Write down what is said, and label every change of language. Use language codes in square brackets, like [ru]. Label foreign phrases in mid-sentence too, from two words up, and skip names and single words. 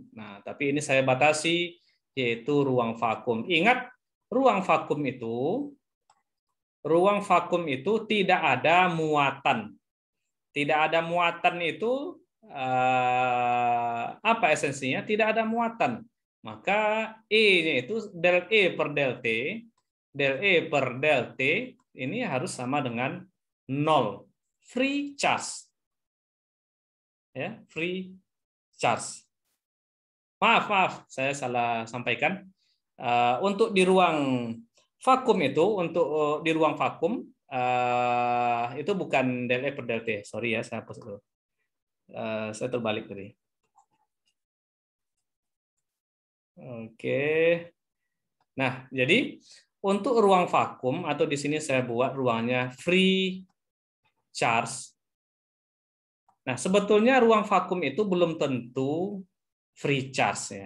[id] Nah, tapi ini saya batasi yaitu ruang vakum. Ingat, ruang vakum itu tidak ada muatan. Tidak ada muatan itu apa esensinya? Tidak ada muatan. Maka E-nya itu del E per del T, del E per del T ini harus sama dengan 0. [en] Free charge. Ya, free charge. [id] Maaf, saya salah sampaikan. Untuk di ruang vakum itu, untuk di ruang vakum itu bukan del E per del T. Sorry ya, saya hapus dulu. Saya terbalik tadi. Oke. Nah, jadi untuk ruang vakum atau di sini saya buat ruangnya [en] free charge. [id] Nah, sebetulnya ruang vakum itu belum tentu [en] free charge [id] ya.